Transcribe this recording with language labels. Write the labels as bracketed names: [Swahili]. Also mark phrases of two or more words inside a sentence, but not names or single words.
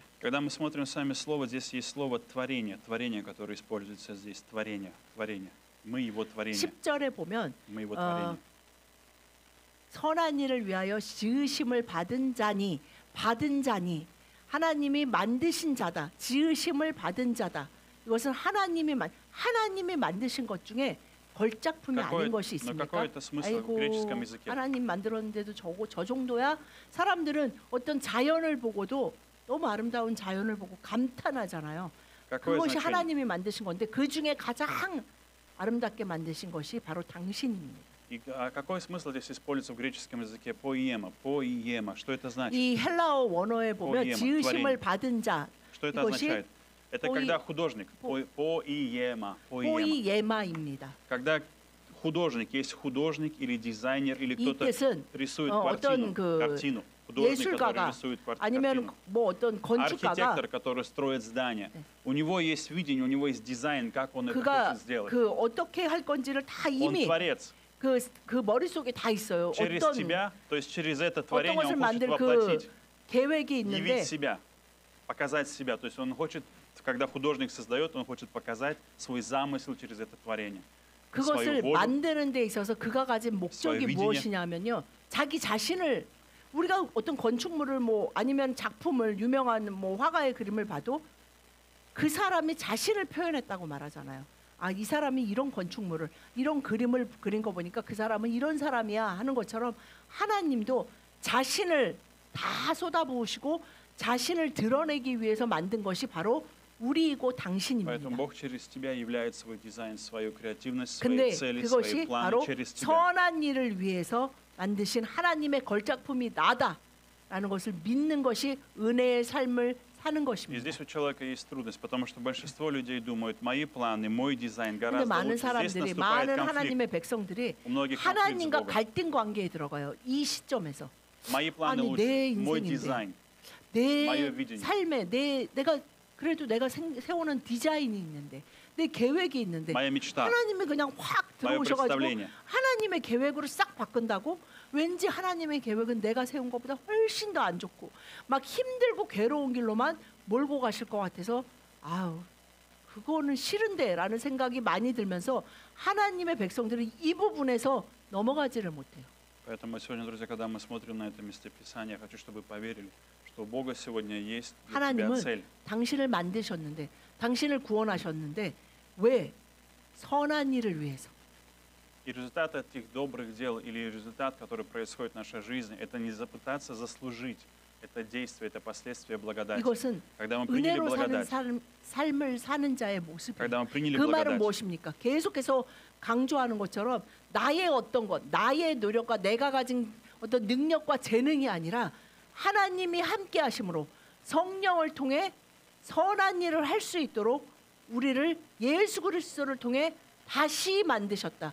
[Russian] Когда мы смотрим с вами слово, здесь есть слово творение, творение, которое используется здесь, творение, творение. Мы его творение, [Korean] 10절에 보면 [Russian] мы его творение. [Korean] 선한 일을 위하여 지으심을 받은 자니 하나님이 만드신 자다. 지으심을 받은 자다. 이것은 하나님이 만드신 것 중에 걸작품이 아닌 것이 있습니까? [Russian] какой-то смысл в греческом языке. [Korean] 하나님 만들었는데도 저 정도야? 사람들은 어떤 자연을 보고도 너무 아름다운 자연을 보고 감탄하잖아요. [Russian] Какое [Korean] 그것이 [Russian] значение? [Korean] 하나님이 만드신 건데 그 중에 가장 아름답게 만드신 것이 바로 당신입니다. [Russian] И какой смысл здесь используется в греческом языке? Поиема, поиема. Что это значит? [Korean] 이 헬라어 원어에 보면 포이에마, 지으심을 [Russian] творение. [Korean] 받은 자 [Russian] Что это [Korean] 이것이 [Russian] означает? Это пои- когда художник, поиема, поиема. [Korean] 포이예마입니다. [Russian] Когда художник, есть художник или дизайнер, или [Korean] 이 [Russian] кто-то [Korean] 뜻은 [Russian] рисует [Korean] 어떤 [Russian] картину. Художник, который [Korean] 예술가가 [Russian] рисует [Korean] 아니면 [Russian] картину. [Korean] 뭐 어떤 건축가가 [Russian] Архитектор, который строит здание. У него есть видение, у него есть дизайн, как он это [Korean] 그가 [Russian] хочет сделать. [Korean] 그 어떻게 할 건지를 다 [Russian] Он [Korean] 이미 [Russian] творец. [Korean] 그 머릿속에 다 있어요. [Russian] Через [Korean] 어떤 [Russian] тебя, то есть через это [Korean] 어떤 [Russian] творение [Korean] 것을 [Russian] он хочет [Korean] 만들 그 [Russian] воплотить, [Korean] 계획이 있는데 [Russian] явить себя, показать себя. То есть он хочет, когда художник создает, он хочет показать свой замысел через это творение. [Korean] 그것을 [Russian] свою волю, [Korean] 만드는 데 있어서 그가 가진 목적이 [Russian] свое видение. [Korean] 무엇이냐면요. 자기 자신을 우리가 어떤 건축물을 뭐 아니면 작품을 유명한 뭐 화가의 그림을 봐도 그 사람이 자신을 표현했다고 말하잖아요. 아, 이 사람이 이런 건축물을 이런 그림을 그린 거 보니까 그 사람은 이런 사람이야 하는 것처럼 하나님도 자신을 다 쏟아부으시고 자신을 드러내기 위해서 만든 것이 바로 우리이고 당신입니다. [Russian] Поэтому Бог через тебя являет свой дизайн, свою креативность, свои [Korean] 근데 [Russian] цели, [Korean] 그것이 [Russian] свои [Korean] 바로 [Russian] планы через тебя. [Korean] 선한 일을 위해서 만드신 하나님의 걸작품이 나다라는 것을 믿는 것이 은혜의 삶을 사는 [Russian] И [Korean] 것입니다. [Russian] здесь у человека есть трудность, потому что большинство людей думают, мои планы, мой дизайн [Korean] 근데 [Russian] гораздо [Korean] 많은 [Russian] лучше. Здесь [Korean] 사람들이 [Russian] наступает [Korean] 많은 [Russian] конфликт. [Korean] 하나님의 백성들이 [Russian] У многих конфликт с [Korean] 하나님과 [Russian] Богом. [Korean] 갈등 관계에 들어가요. 이 시점에서 [Russian] Мои планы [Korean] 아니, 내 [Russian] лучше, мой [Korean] 인생인데. [Russian] дизайн. [Korean] 내 마이어 비전이. 삶에 내가 그래도 내가 세우는 디자인이 있는데 내 계획이 있는데 [Russian] Моя мечта, [Korean] 하나님이 그냥 확 [Russian] мое [Korean] 들어오셔가지고 [Russian] представление. [Korean] 하나님의 계획으로 싹 바꾼다고 왠지 하나님의 계획은 내가 세운 것보다 훨씬 더 안 좋고 막 힘들고 괴로운 길로만 몰고 가실 것 같아서 아우 그거는 싫은데라는 생각이 많이 들면서 하나님의 백성들은 이 부분에서 넘어가지를 못해요. [Russian] Поэтому сегодня, друзья, когда мы смотрим на это местописание, я хочу, чтобы вы поверили, что у Бога сегодня есть для тебя [Korean] 하나님은 [Russian] цель. [Korean] 당신을 만드셨는데 당신을 구원하셨는데 왜? 선한 일을 위해서. [Russian] И результат этих добрых дел или результат, который происходит в нашей жизни, это не попытаться заслужить. Это действие, это последствие благодати. [Korean] 이것은 [Russian] Когда мы приняли [Korean] 은혜로 사는 [Russian] благодать, [Korean] 삶을 사는 자의 모습이에요. [Russian] когда мы приняли [Korean] 그 말은 [Russian] благодать, [Korean] 무엇입니까? 계속해서 강조하는 것처럼 나의 어떤 것, 나의 노력과 내가 가진 어떤 능력과 재능이 아니라 하나님이 함께 하심으로 성령을 통해 선한 일을 할 수 있도록 우리를 예수 그리스도를 통해 다시 만드셨다.